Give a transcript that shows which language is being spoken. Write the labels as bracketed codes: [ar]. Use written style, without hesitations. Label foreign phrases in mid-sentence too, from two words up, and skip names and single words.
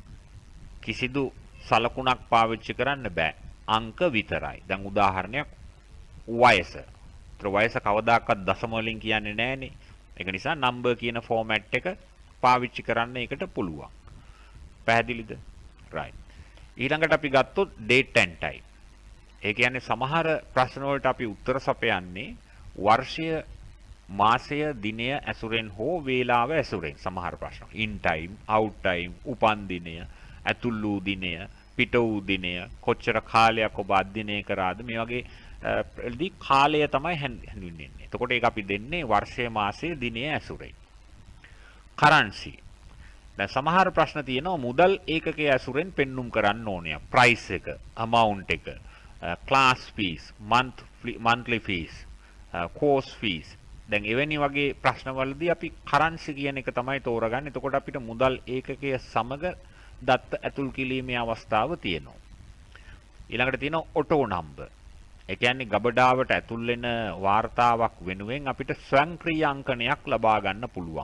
[si] කිසිදු සලකුණක් පාවිච්චි කරන්න බෑ. අංක විතරයි. දැන් උදාහරණයක් වයස. වයස කවදාකවත් දශම වලින් කියන්නේ නැහනේ. ඒක නිසා number කියන format එක පාවිච්චි කරන්න ඒකට පුළුවන්. පැහැදිලිද? right. ඊළඟට අපි ගත්තොත් [en] date and time. [si] ඒ කියන්නේ සමහර ප්‍රශ්න වලට අපි උත්තර සපයන්නේ වර්ෂය, මාසය, දිනය ඇසුරෙන් හෝ වේලාව ඇසුරෙන්. සමහර ප්‍රශ්න [en] in time, out time, [si] උපන් දිනය, ඇතුල් වූ දිනය, පිට වූ දිනය, කොච්චර කාලයක් ඔබ අධ්‍යයනය කරාද, මේ වගේ දී කාලය තමයි හැඳින්වෙන්නේ. එතකොට ඒක අපි දෙන්නේ වර්ෂය, මාසය, දිනය ඇසුරෙන්. currency. දැන් සමහර ප්‍රශ්න තියෙනවා මුදල් ඒකකයේ ඇසුරෙන් පෙන්눔 කරන්න ඕනේ. price එක, amount එක, [en] class fees, monthly fees, course fees. [si] දැන් එවැනි වගේ ප්‍රශ්නවලදී අපි currency කියන එක තමයි තෝරගන්නේ. එතකොට අපිට මුදල් ඒකකය සමග දත්ත ඇතුල් කිරීමේ අවස්ථාව තියෙනවා. ඊළඟට තියෙනවා [en] auto number. [si] ඒ කියන්නේ ගබඩාවට ඇතුල් වෙන වාර්තාවක් වෙනුවෙන් අපිට ස්වයංක්‍රීය අංකනයක් ලබා ගන්න පුළුවන්.